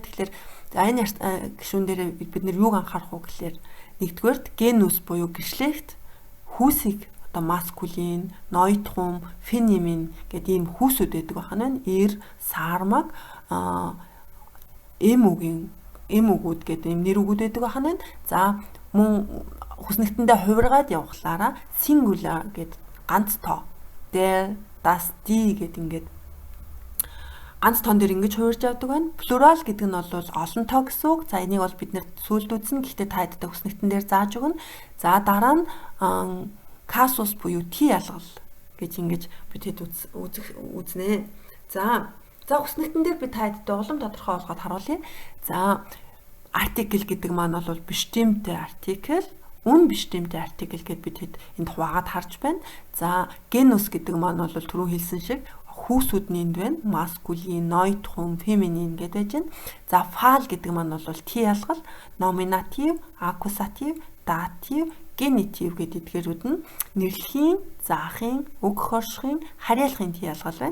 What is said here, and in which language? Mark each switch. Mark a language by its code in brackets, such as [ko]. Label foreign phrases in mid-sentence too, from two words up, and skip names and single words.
[mn] Тэгэхээр энэ гишүүн дээр бид нэр юуг анхаарах уу гэхээр нэгдүгээрт генус буюу гэрчлэгт хүүсийг одоо маскулин, нойтхум, феминин гэдэг ийм хүүсүүд байдаг байна. Эр, сармаг, эм үгүүд гэдэг ийм нэр үгүүд байдаг байна. За мөн хүснэгтэндээ хувиргаад явхлаараа singular гэдэг ганц тоо. [de] Der, das, die [mn] гэдэг ингээд ганц тоон дээр ингэж хувирж явдаг байна. Плурал гэдэг нь бол олон тоо гэсэн үг. За энийг бол бид нэр сүлд үзнэ. Гэхдээ та хэдтэй хүснэгтэн дээр зааж өгнө. За дараа нь касус буюу тий ялгал гэж ингэж бид хэд үзнэ. За хүснэгтэн дээр би та хэдтэй улам тодорхой болгоод харуулъя. За артикл гэдэг маань бол bestimmte артикл, unbestimmte артикл гэд бид хэд энд хуваагаад харж байна. За genus гэдэг маань бол түрүү хэлсэн шиг хүүсүүд нь энд байна. Маскулин, нойтхум, феминин гэдэг байж байна. За фал гэдэг маань бол тий ялгал, номинатив, аккусатив, датив, генитив гэдэг эдгээрүүд нь нэрлэхийн, заахын, үг хоршихын, хариалахын тий ялгал байна.